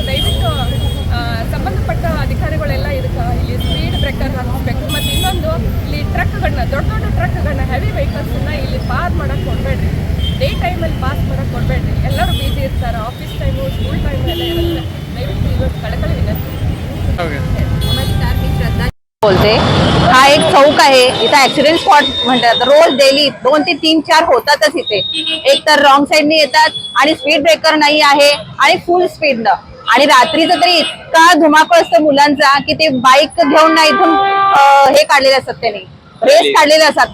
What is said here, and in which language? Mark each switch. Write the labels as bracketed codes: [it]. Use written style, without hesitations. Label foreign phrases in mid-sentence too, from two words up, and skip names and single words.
[kn] ದಯವಿಟ್ಟು ಸಂಬಂಧಪಟ್ಟ ಅಧಿಕಾರಿಗಳೆಲ್ಲ ಇದಕ್ಕೆ ಇಲ್ಲಿ [en] speed breaker [kn] ಹಾಕಬೇಕು. ಮತ್ತು ಇನ್ನೊಂದು, ಇಲ್ಲಿ ಟ್ರಕ್ಗಳನ್ನ, ದೊಡ್ಡ ದೊಡ್ಡ ಟ್ರಕ್ಗಳನ್ನ, [en] heavy vehicles [kn] ಇಲ್ಲಿ ಪಾಸ್ ಮಾಡೋಕ್ಕೆ ಕೊಡಬೇಡ್ರಿ. [en] day time [kn] ಪಾಸ್ ಮಾಡೋಕ್ಕೆ ಕೊಡಬೇಡ್ರಿ. ಎಲ್ಲರೂ ಬಿಸಿ ಇರ್ತಾರೆ. [en] office time, school time [kn] ಎಲ್ಲ ಇರುತ್ತೆ. ದಯವಿಟ್ಟು ಇವತ್ತು ಕಳಕಳಿ ವಿನಂತಿ. [mr] नमस्कार, मी श्रद्धा बोलते. हा एक चौक आहे. इथं [en] accident spot [mr] म्हणतात. रोज डेली 2 ते 3, 4 होतातच इथे. एक तर [en] wrong side [mr] येतात आणि [en] speed breaker [mr] नाही आहे आणि [en] full speed. [mr] आणि रात्रीचं तरी इतका धुमाकूळ असतो मुलांचा की ते बाईक घेऊन ना इथून हे काढलेले असतात, त्यांनी रेस काढलेले असतात.